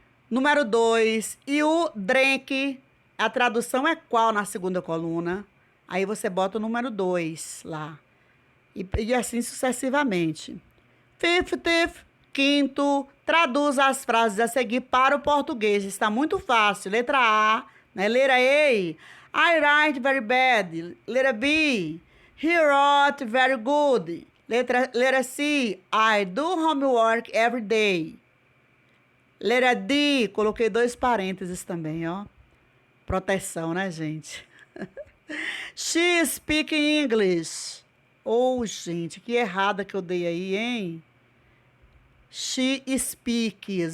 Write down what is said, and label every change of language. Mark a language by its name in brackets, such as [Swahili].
[Portuguese] Número 2. E o drink, a tradução é qual na segunda coluna? Aí você bota o número 2 lá. E assim sucessivamente. [English] Fifth, [Portuguese] quinto, traduz as frases a seguir para o português. Está muito fácil. Letra A, né? Letra A. [English] I write very bad. [Portuguese] Letra B. [English] He wrote very good. [Portuguese] Letra C, [English] I do homework every day. [Portuguese] Letra D, coloquei 2 parênteses também, ó. Proteção, né, gente? [English] She speaks English. [Portuguese] Oh, gente, que errada que eu dei aí, hein? [English] She speaks.